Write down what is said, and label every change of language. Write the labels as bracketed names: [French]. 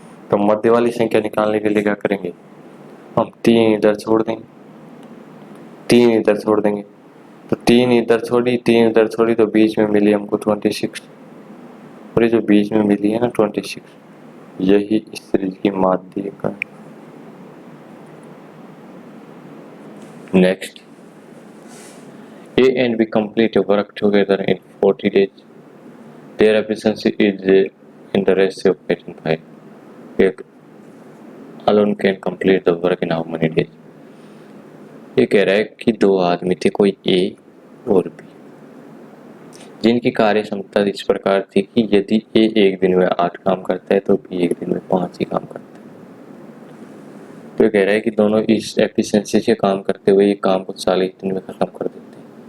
[Hindi] तो मध्य वाली संख्या निकालने के लिए क्या करेंगे, हम 3 इधर छोड़ देंगे, 3 इधर छोड़ देंगे, तो 3 इधर छोड़ी, 3 इधर छोड़ी, तो बीच में मिली हमको 26, और ये जो बीच में मिली है ना 26, यही इस सीरीज की माध्यिका है। [English] Next, A and B complete a work together in 40 days. Their efficiency is in the ratio of 8 and 5. A alone can complete the work in how many days? [Hindi] ये कह रहा है कि 2 आदमी थे, कोई A और B, जिनकी कार्य क्षमता इस प्रकार थी कि यदि A एक दिन में 8 काम करता है तो B एक दिन में 5 ही काम करता है। तो ये कह रहा है कि दोनों इस एफिशिएंसी से काम करते हुए ये काम को 40 दिन में खत्म कर देते हैं।